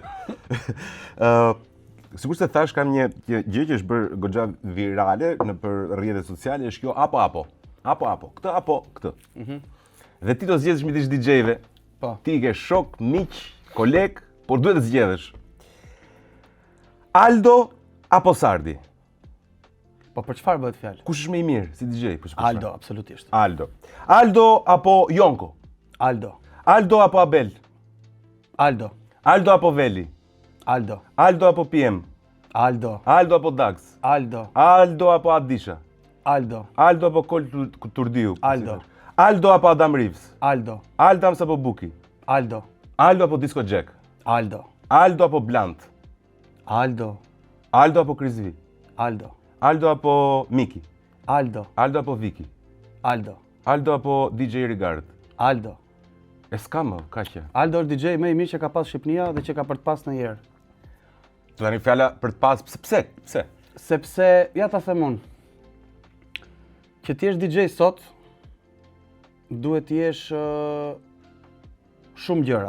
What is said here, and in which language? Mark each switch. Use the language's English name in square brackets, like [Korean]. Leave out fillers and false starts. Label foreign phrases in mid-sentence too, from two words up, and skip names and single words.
[Albanian] Sigurisht se thash kam një gjë që është bërë goxha virale nëpër rrjetet sociale, është kjo apo. Këtë apo këtë. Dhe ti do zgjedhësh midis DJ-ve. Po. Ti ke shok, miq, koleg, por duhet të zgjedhësh. Aldo apo Sardi? Po për çfarë bëhet fjalë? Kush është më i mirë si DJ? Aldo, absolutisht. Aldo. Aldo apo Jonko? Aldo. Aldo apo Abel? Aldo. Aldo apo Veli? Aldo. Aldo apo PM? Aldo. Aldo apo Dax? Aldo. Aldo apo Adisha? Aldo. Aldo apo Kol Turdiu? Aldo. Aldo apo Adam Reeves? Aldo. Aldams apo Buki? Aldo. Aldo apo Disco Jack? Aldo. Aldo apo Blunt? Aldo. Aldo apo Chris V? Aldo. Aldo apo Miki? Aldo. Aldo apo Viki? Aldo. Aldo apo DJ Rigard? Aldo. E s'ka më, ka që. Aldo është DJ më i mirë që ka pas Shqipnia dhe që ka për të pas ndonjëherë. Të tani fjala për të pas, pse? Pse? Sepse, ja ta them unë, që ti jesh DJ sot, duhet të jesh shumë gjëra.